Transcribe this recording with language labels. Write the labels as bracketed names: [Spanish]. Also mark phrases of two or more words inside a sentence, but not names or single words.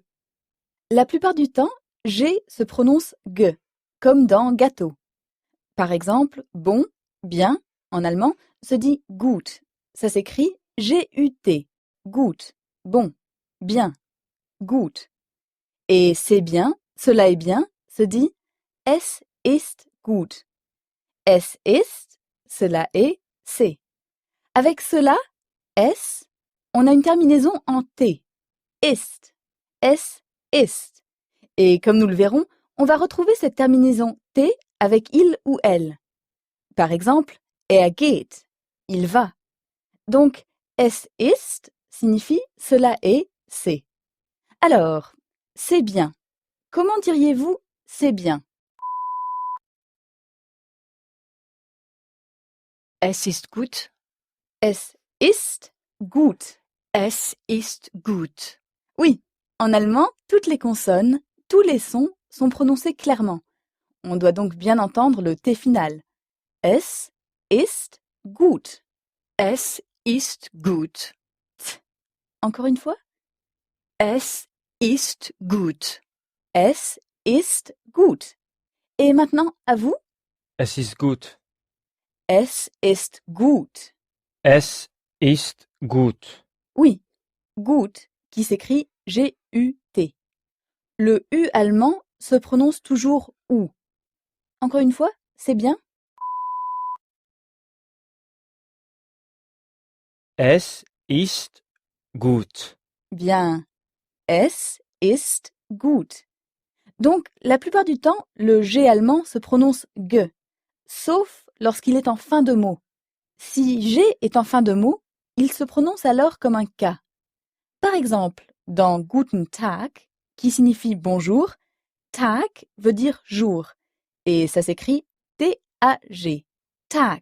[French] La plupart du temps, G se prononce G, comme dans gâteau. Par exemple, bon, bien, en allemand, se dit gut. Ça s'écrit G-U-T, gut, bon, bien, gut. Et c'est bien, cela est bien, se dit [German] es ist gut. Es ist, [French] cela est, c'est. Avec cela, es, on a une terminaison en T, [German] ist, es ist. [French] Et comme nous le verrons, on va retrouver cette terminaison T avec il ou elle. Par exemple, geht, il va. Donc, [German] es ist [French] signifie cela est, c'est. Alors, c'est bien. Comment diriez-vous c'est bien? [German] Es ist gut. Es ist gut. Es ist gut. [French] Oui, en allemand, toutes les consonnes, tous les sons sont prononcés clairement. On doit donc bien entendre le T final. [German] Es ist gut. Es ist gut. [French] Encore une fois. [German] Es ist gut. Es ist gut. [French] Et maintenant, à vous. [German] Es ist gut. Es ist gut. Es ist gut. [French] Oui, gut, qui s'écrit G-U-T. Le U allemand se prononce toujours OU. Encore une fois, c'est bien. [German] Es ist gut. Bien. Es ist gut. [French] Donc, la plupart du temps, le G allemand se prononce G, sauf lorsqu'il est en fin de mot. Si G est en fin de mot, il se prononce alors comme un K. Par exemple, dans [German] Guten Tag, [French] qui signifie bonjour, Tag veut dire jour, et ça s'écrit T-A-G, Tag.